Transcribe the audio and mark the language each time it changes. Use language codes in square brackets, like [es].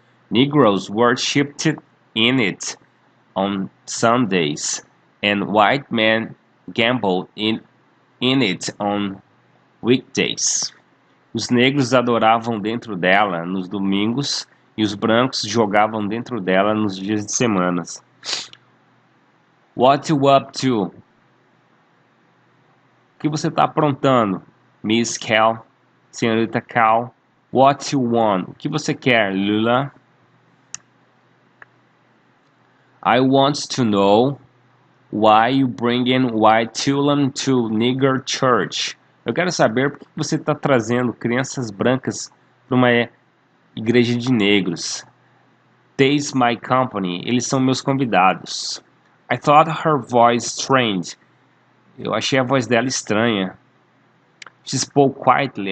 [en] Negroes worshipped in it on Sundays, and white men gambled in it on weekdays. [pt] Os negros adoravam dentro dela nos domingos e os brancos jogavam dentro dela nos dias de semanas. [en] What you up to? [pt] O que você está aprontando, Miss Cal, senhorita Cal? [en] What you want? [pt] O que você quer, Lula? [en] I want to know why you bringing white children to nigger church. [pt] Eu quero saber por que você está trazendo crianças brancas para uma igreja de negros. [en] They's my company. [pt] Eles são meus convidados. [en] I thought her voice strange. [pt] Eu achei a voz dela estranha. [en] She spoke quietly.